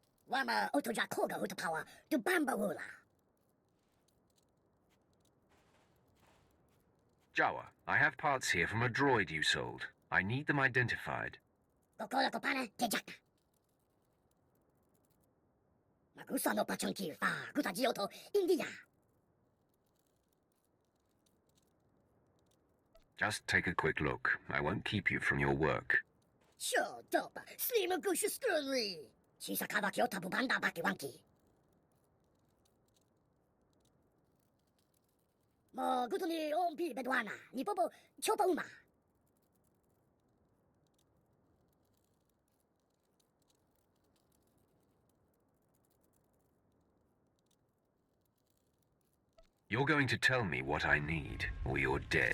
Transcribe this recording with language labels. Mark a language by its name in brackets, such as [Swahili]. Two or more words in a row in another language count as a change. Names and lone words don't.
[English] Wama otoja koga utapawa to bambawula. Jawa, I have parts here from a droid you sold. I need them identified. Kokola kopana tejaka. Magusa no pachonki fa gutagioto India. Just take a quick look. I won't keep you from your work. Sure, dope. Slim gushu scrunry. Shisakava kyota bubanda baki wanki. Mo gutuni ompi bedwana. Nipobo chopa uma. You're going to tell me what I need, or you're dead.